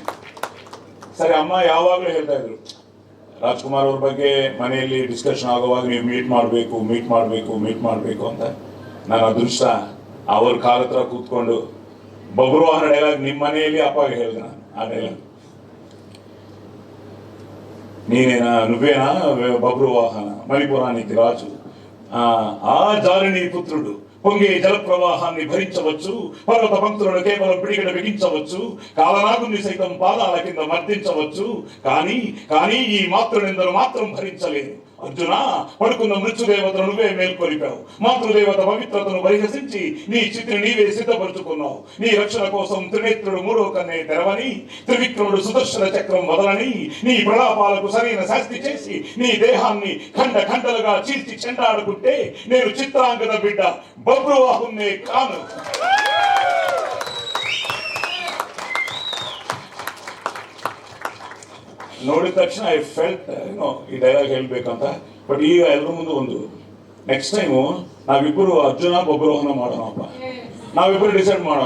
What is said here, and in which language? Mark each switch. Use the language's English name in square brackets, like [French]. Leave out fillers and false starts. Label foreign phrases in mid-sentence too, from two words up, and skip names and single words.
[Kannada] ಸರಿ, ಅಮ್ಮ ಯಾವಾಗಲೂ ಹೇಳ್ತಾ ಇದ್ರು ರಾಜ್ಕುಮಾರ್ ಅವ್ರ ಬಗ್ಗೆ ಮನೆಯಲ್ಲಿ ಡಿಸ್ಕಷನ್ ಆಗುವಾಗ ನೀವು ಮೀಟ್ ಮಾಡಬೇಕು ಅಂತ. ನನ್ನ ಅದೃಷ್ಟ ಅವ್ರ ಕಾಲ ಹತ್ರ ಕೂತ್ಕೊಂಡು ಬಬ್ರುವಾಹನ ಡೈಲಾಗ್ ನಿಮ್ಮ ಮನೆಯಲ್ಲಿ ಅಪ್ಪಾಗೆ ಹೇಳಿದೆ ನಾನು ಆ ಡೈಲಾಗ್. [Telugu] ನೀನೇನ నువ్వేనా బబ్రువాహన మణిపురానికి రాజు ఆ జాలిని పుత్రుడు పొంగే జలప్రవాహాన్ని భరించవచ్చు, పర్వత పంక్తులను కేవలం పిడికిడ బిగించవచ్చు, కాలనాగుని సైతం పాదాల కింద మర్దించవచ్చు, కానీ ఈ మాతృనిందను మాత్రం భరించలేదు. అర్జున, పడుకున్న మృత్యుదేవతను నువ్వే మేల్కొలిపావు. మాతృదేవత పవిత్రతను పరిహసించి నీ చిత్తిని నీవే సిద్ధపరుచుకున్నావు. నీ రక్షణ కోసం త్రినేత్రుడు మూడో కన్నే తెరవని, త్రివిక్రముడు సుదర్శన చక్రం వదలని, నీ ప్రలాపాలకు సరైన శాస్తి చేసి నీ దేహాన్ని ఖండ ఖండలుగా చీల్చి చెండాడుకుంటే నేను చిత్రాంగద బిడ్డ బబ్రువాహున్నే కాను. [Kannada] ನೋಡಿದ ತಕ್ಷಣ [English] I felt [Kannada] ಈ ಡೈಲಾಗ್ ಹೇಳ್ಬೇಕಂತ. ಬಟ್ ಈಗ ಎಲ್ಲರ ಮುಂದೆ ಒಂದು [English] next time [Kannada] ನಾವಿಬ್ಬರು ಅರ್ಜುನ ಬಬ್ರುವಾಹನ ಮಾಡೋಣಪ್ಪ. ನಾವಿಬ್ಬರು ಡಿಸೈಡ್ ಮಾಡೋಣ.